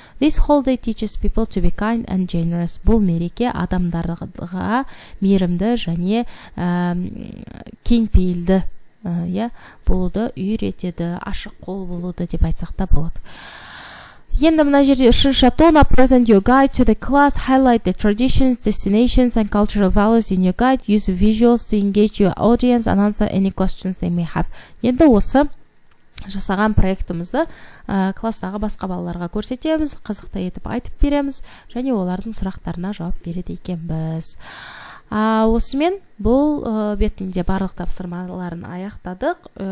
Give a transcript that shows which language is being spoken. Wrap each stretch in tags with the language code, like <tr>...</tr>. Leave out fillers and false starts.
<en>This holiday teaches people to be kind and generous.</en> <kk>Бұл мереке адамдарға мейірімді және кеңпейілді болуды үйретеді, ашық қол болуды деп айтсақ та болады. Енді мына жерде үшінші тона</kk> <en>present your guide to the class, highlight the traditions, destinations and cultural values in your guide, use visuals to engage your audience and answer any questions they may have.</en> <kk>Енді осы жасаған проектімізді класстағы басқа балаларға көрсетеміз, қызықты етіп айтып береміз және олардың сұрақтарына жауап береді екенбіз. Осымен бұл бетінде барлық тапсырмаларын аяқтадық.</kk>